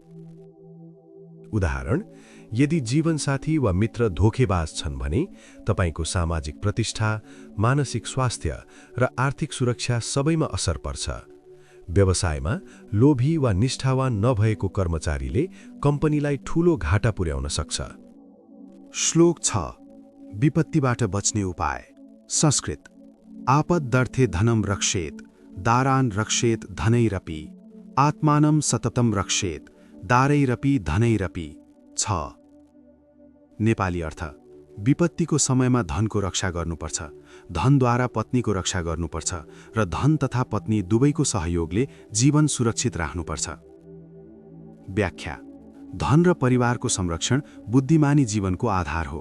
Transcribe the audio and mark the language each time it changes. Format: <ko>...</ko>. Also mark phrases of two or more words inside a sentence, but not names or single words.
<ne>उदाहरण: यदि जीवनसाथी वा मित्र धोखेबाज छन् भने तपाईको सामाजिक प्रतिष्ठा, मानसिक स्वास्थ्य र आर्थिक सुरक्षा सबैमा असर पर्छ। व्यवसायमा लोभी वा निष्ठावान नभएको कर्मचारीले कम्पनीलाई ठूलो घाटा पुर्याउन सक्छ। श्लोक 6 विपत्तिबाट बच्ने उपाय।</ne> <sa>संस्कृत: आपदर्थे धनं रक्षेत दारान् रक्षेत धनैरपि आत्मानं सततं रक्षेत दारैरपि धनैरपि।</sa> <ne>6 नेपाली अर्थ: विपत्तिको समयमा धनको रक्षा गर्नुपर्छ, धनद्वारा पत्नीको रक्षा गर्नुपर्छ र धन तथा पत्नी दुवैको सहयोगले जीवन सुरक्षित राख्नुपर्छ। व्याख्या: धन र परिवारको संरक्षण बुद्धिमानी जीवनको आधार हो।</ne>